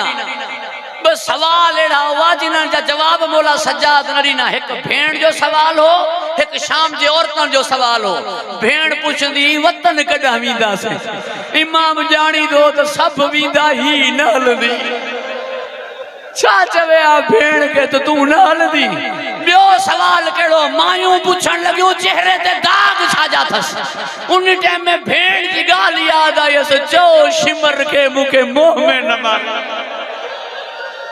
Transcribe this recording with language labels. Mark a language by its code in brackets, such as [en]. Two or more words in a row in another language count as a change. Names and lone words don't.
[sd] बस सवाल अड़ा हुआ जिन्हनि जा जवाब मौला सज्जाद न ॾिना। हिकु भेण जो सवाल हो हिकु शाम जे औरतुनि जो सवाल हो। भेण पुछंदी वतन कॾहिं वेंदासीं इमाम ॼाणी दो त सभु वेंदा ही न हलंदी। छा चवे आ भेण के तो तू न हलंदी। ॿियो सवाल कहिड़ो मायूं पुछण लॻियूं चेहरे ते दाग छाजा अथसि। उन टाइम में भेण जी ॻाल्हि यादि आयसि चओ शिमर खे मूंखे मोह में न मार।